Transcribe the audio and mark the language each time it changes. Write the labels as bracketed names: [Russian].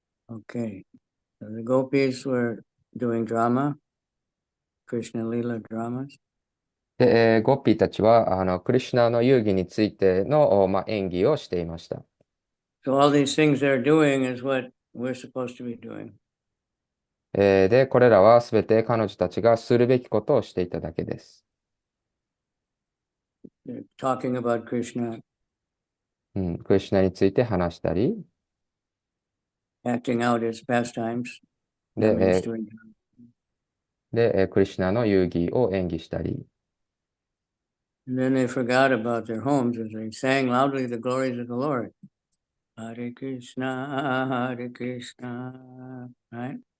[English] Okay, so the gopis were doing drama, Krishna Lila dramas. [Japanese] で、ゴッピーたちは、クリシュナの遊戯についての、演技をしていました。 [English] So all these things they're doing is what we're supposed to be doing. [Japanese] で、これらはすべて彼女たちがするべきことをしていただけです。 [English] They're talking about Krishna, [Japanese] クリシュナについて話したり、 [English] acting out his pastimes. [Japanese] で、 [English] That means doing. [Japanese] クリシュナの遊戯を演技したり、 [English] And then they forgot about their homes as they sang loudly the glories of the Lord. Hare Krishna, Hare Krishna, right?